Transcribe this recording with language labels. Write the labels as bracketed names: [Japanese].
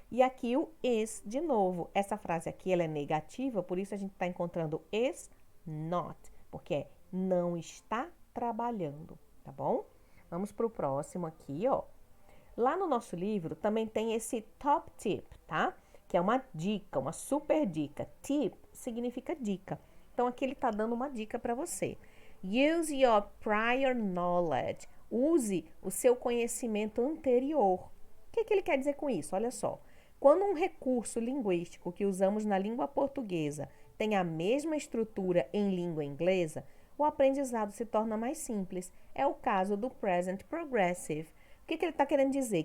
[Portuguese] E aqui o is de novo. Essa frase aqui, ela é negativa, por isso a gente tá encontrando is not, porque é não está trabalhando, tá bom? Vamos pro próximo aqui, ó. Lá no nosso livro também tem esse top tip, tá? Que é uma dica, uma super dica. Tip significa dica. Então, aqui ele está dando uma dica para você. [English] Use your prior knowledge. [Portuguese] Use o seu conhecimento anterior. O que ele quer dizer com isso? Olha só. Quando um recurso linguístico que usamos na língua portuguesa tem a mesma estrutura em língua inglesa, o aprendizado se torna mais simples. É o caso do present progressive. O que ele está querendo dizer?